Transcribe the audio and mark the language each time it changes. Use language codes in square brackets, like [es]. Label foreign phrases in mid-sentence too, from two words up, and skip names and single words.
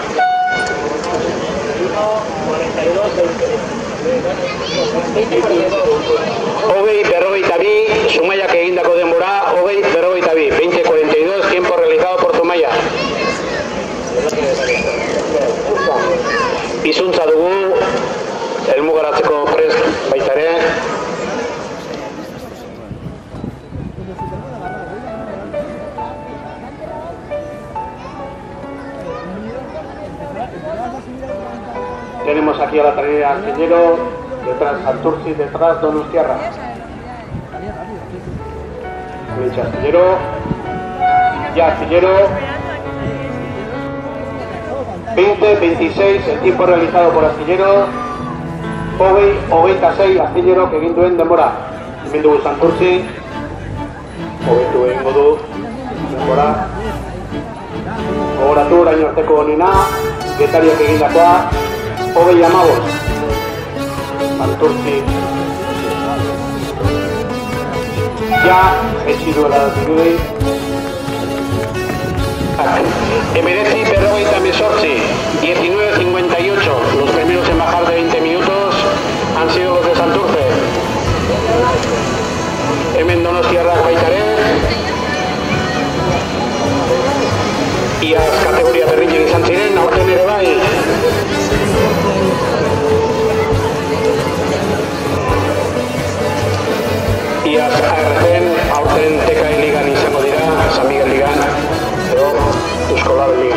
[eu] Hogei 42, Zumaiak egindako denbora, hogei 42, 20-42, [es] tiempo realizado por Zumaia. [eu] Izuntza dugu, helmugaratzeko prest baita ere. [es] Tenemos aquí a la trainera Astillero, detrás Santurtzi, detrás Donostiarra. Astillero, ya Astillero. 20-26, el tiempo realizado por Astillero. [eu] Hogei 26, Astillero que egin duen denbora. Hemen dugu Santurtzi. Hobetu egingo du denbora. Gogoratu orain arteko onena, getariak egindakoa. Hogei 15. Santurtzi. Ja, etxi duela dirudi. Emeretzi, 58, 19-58. [es] Los primeros en bajar de 20 minutos han sido los de Santurce. [eu] Hemen Donostiarrak baita ere. Iaz kategoria berdinen izan ziren, aurten ere bai. Iaz aurten TKI ligan izango dira, San Miguel ligan, edo Euskolabe ligan.